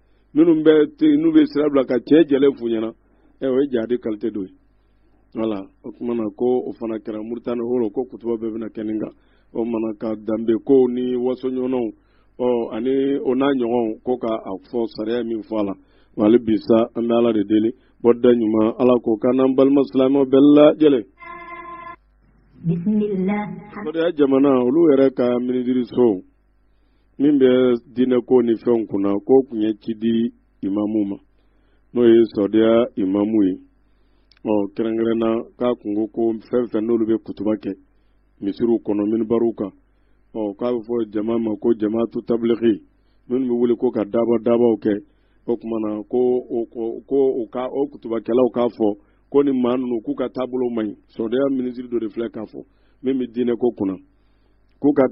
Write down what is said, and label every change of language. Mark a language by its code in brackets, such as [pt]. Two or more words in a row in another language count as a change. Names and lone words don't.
[bm] n'u bɛ sira bila ka tiɲɛ jɛlen f'u ɲɛna o ye jaadi qualité dɔ ye wala o tuma na ko o fana kɛra Mauritanie holo ko kutuba bɛɛ bɛna kɛ nin kan o mana ka danbe ko ni waso ɲɔgɔnnaw ani o n'a ɲɔgɔnw ko k'a fɔ sariya min fɔ a la wa hali bi sa an bɛ ala de deli bɔda ɲuman ala k'o kan n'an balima silamɛw bɛɛ lajɛlen [ar] بسم الله [bm] ya jamana olu yɛrɛ ka minidiriso min bɛ diinɛ ko ni fɛnw kunna ko kun ye ci di imamu ma n'o ye sɔdiya imamu ye kɛrɛnkɛrɛnna k'a kun ko fɛn fɛn n'olu bɛ kutuba kɛ misiriw kɔnɔ minibaruw kan k'a bɛ fɔ jama ma ko jamaatu tabiligi minnu bɛ wele ko ka dabaw kɛ o kumana ko o kutubakɛlaw k'a fɔ ko ni maa ninnu k'u ka taabolo man ɲi sɔdiya minisiri dɔ de filɛ k'a fɔ min bɛ diinɛ ko kunna k'u ka